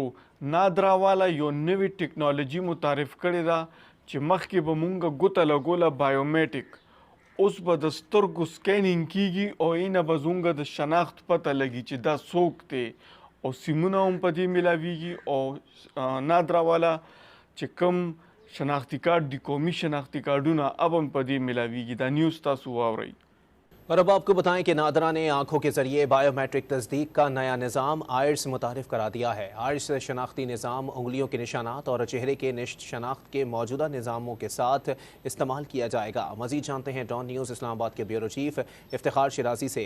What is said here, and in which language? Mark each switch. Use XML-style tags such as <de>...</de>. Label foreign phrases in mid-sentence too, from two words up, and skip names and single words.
<ps>نادرا والا یو نوې ټیکنالوژي متعارف کړې ده چې مخکې به مونږ ګوته لګوله بایومیټیک، اوس به د سترګو سکینینګ کیږي او اینه به زموږ د شناخت پته لګي چې دا څوک دی او سیمونه هم په دې میلاویږي او نادرا والا چې کوم شناختی کارت دی قومي شناختی کارډونه اب هم په دې میلاویږي. دا نیوز تاسو واورئ.</ps> <ur>اور اب آپ کو بتائیں کہ نادرا نے آنکھوں کے ذریعے بائیو میٹرک تصدیق کا نیا نظام آئرس متعارف کرا دیا ہے۔ آئرس شناختی نظام انگلیوں کے نشانات اور چہرے کے شناخت کے موجودہ نظاموں کے ساتھ استعمال کیا جائے گا۔ مزید جانتے ہیں ڈان نیوز اسلام آباد کے بیورو چیف افتخار شیرازی سے۔</ur>